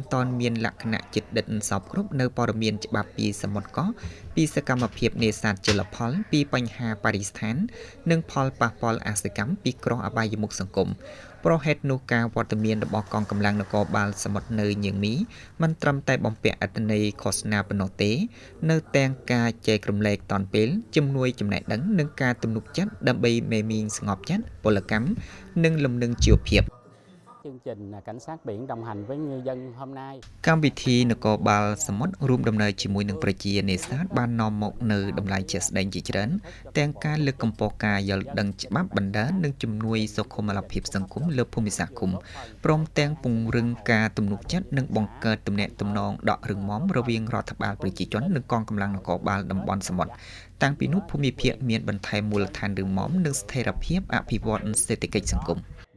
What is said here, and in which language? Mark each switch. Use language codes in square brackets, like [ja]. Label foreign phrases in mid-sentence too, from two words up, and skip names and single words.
[km] ទាន់មានលក្ខណៈចិត្តដិតសពគ្រប់នៅព័ត៌មានច្បាប់ពីសមុទ្រកោះពីសកម្មភាពនេសាទជលផលពីបញ្ហាបរិស្ថាននិងផលប៉ះពាល់អាសកម្មពីគ្រោះអបាយមុខសង្គមប្រហេតុនោះការវត្តមានរបស់កងកម្លាំងនគរបាលសមុទ្រនៅញៀងមីមិនត្រឹមតែបំពាក់អត្ថន័យឃោសនាប៉ុណ្ណោះទេនៅទាំងការចែករំលែកតនពេលជំនួយចំណេះដឹងនិងការទំនុកចិត្តដើម្បីមេមីងស្ងប់ចិត្តពលកម្មនិងលំនឹងជីវភាព [vi] chương trình cảnh sát biển đồng hành với ngư dân hôm nay [km] កម្មវិធីនគរបាលសមុទ្ររួមដំណើរជាមួយនឹងប្រជានេសាទបាននាំមកនៅតម្លៃជាក់ស្ដែងជាច្រើនទាំងការលើកកម្ពស់ការយល់ដឹងច្បាប់បណ្ដានិងជំនួយសុខុមាលភាពសង្គមលើភូមិសាស្ត្រឃុំព្រមទាំងពង្រឹងការទំនុកចិត្តនិងបង្កើតទំនាក់ទំនងដករឹងមាំរវាងរដ្ឋបាលប្រជាជននិងកងកម្លាំងនគរបាលតំបន់សមុទ្រតាំងពីនោះភូមិភាគមានបន្ថែមមូលដ្ឋានរឹងមាំនិងស្ថិរភាពអភិវឌ្ឍសេដ្ឋកិច្ចសង្គម